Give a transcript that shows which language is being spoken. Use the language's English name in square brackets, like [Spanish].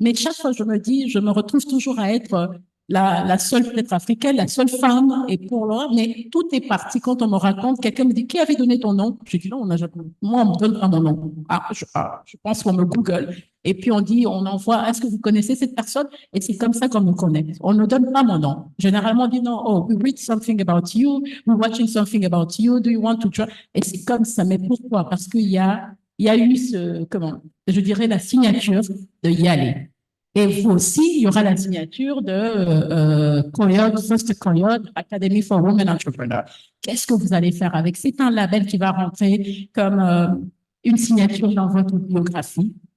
[French] Mais chaque fois, je me dis, je me retrouve toujours à être la seule peut-être africaine, la seule femme, et pour l'heure, mais tout est parti quand on me raconte, quelqu'un me dit, qui avait donné ton nom? Je dis non, moi, on me donne pas mon nom. Je pense qu'on me Google. Et puis on dit, on envoie, est-ce que vous connaissez cette personne? Et c'est comme ça qu'on me connecte. On ne donne pas mon nom. Généralement, on dit non, [English] oh, we read something about you, we're watching something about you, do you want to try? [French] Et c'est comme ça. Mais pourquoi? Parce qu'il y a eu je dirais la signature de y aller. Et vous aussi, il y aura la signature de Coyote, First Coyote, Academy for Women Entrepreneurs. Qu'est-ce que vous allez faire avec? C'est un label qui va rentrer comme une signature dans votre biographie.